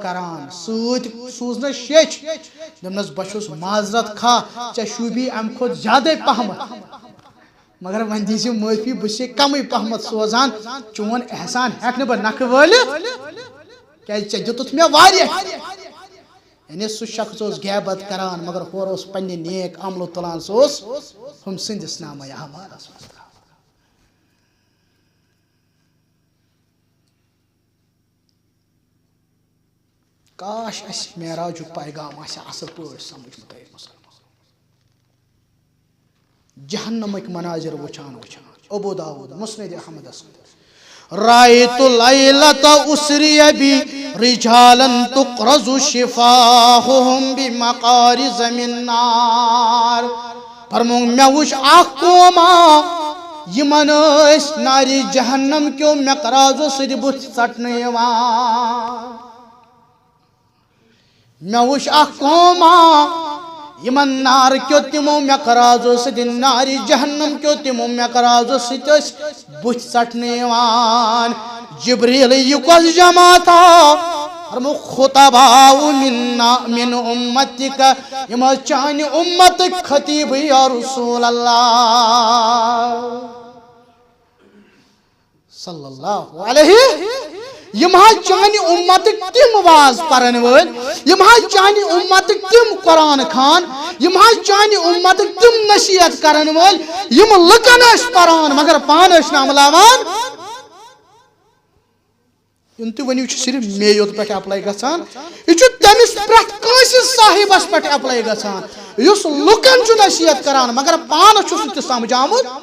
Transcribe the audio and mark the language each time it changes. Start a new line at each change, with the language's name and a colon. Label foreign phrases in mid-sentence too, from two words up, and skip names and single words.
Kashmiri: کران سۭتۍ سوٗزنس شیٚچھ دوٚپنس بہٕ چھُس معذرت خواہ ژےٚ شوٗبی امہِ کھۄتہٕ زیادے پہمتھ مگر وۄنۍ دی زِ معٲفی بہٕ چھُسے کمٕے پہمتھ سوزان چون احسان ہٮ۪کہٕ نہٕ بہٕ نکھٕ وٲلِتھ کیازِ ژےٚ دِتُتھ مےٚ واریاہ یعنی سُہ شخص اوس غیبت کران مگر ہورٕ اوس پننہِ نیک عملہٕ تُلان سُہ اوس ہُم سٕنٛدِس نامے اعمالس منٛز تراوان کاش اسہِ معراجُک پیغام آسہِ اصل پٲٹھۍ سمجھمُت اے مسلمان جہنمٕکۍ مناظر وٕچھان وٕچھان ابو داود مسند احمدس
Arabic: رأيت ليلة أسري بي رجالا تقرز شفاههم بمقارز من نار
Kashmiri: فرمون مےٚ وٕچھ اکھ قوما یمن ٲسۍ نارِ جہنم کیو مقرازو سۭتۍ بُتھ ژٹنہٕ یِوان مےٚ وٕچھ اکھ قوما یمن نار کیو تمو مقرازو سۭتۍ نارِ جہنم کیو تمو مقرازو سۭتۍ ٲسۍ بُتھ ژٹنہٕ یِوان جبریل یہِ کۄس جماعتا فرمو
Arabic: خطباء من امتک
Kashmiri: یم چانہِ امتٕکۍ خطیب یا رسول اللہ
Arabic: صلی اللہ علیہ
Kashmiri: یم چانہِ امتٕکۍ تِم واز پرن وٲلۍ یم چانہِ امتٕکۍ تِم قرآن خان یم چانہِ امتٕکۍ تِم نصیحت کرن وٲلۍ یم لُکن ٲسۍ پران مگر پانہٕ ٲسۍ نہٕ عملاوان یِم تُہۍ ؤنِو چھُ صرف مے یوت پٮ۪ٹھ اٮ۪پلاے گژھان یہِ چھُ تٔمِس پرٛٮ۪تھ کٲنٛسہِ صاحبس پٮ۪ٹھ اٮ۪پلاے گژھان یُس لُکن چھُ نصیحت کران مگر پانہٕ چھُس نہٕ تہِ سمجھامُت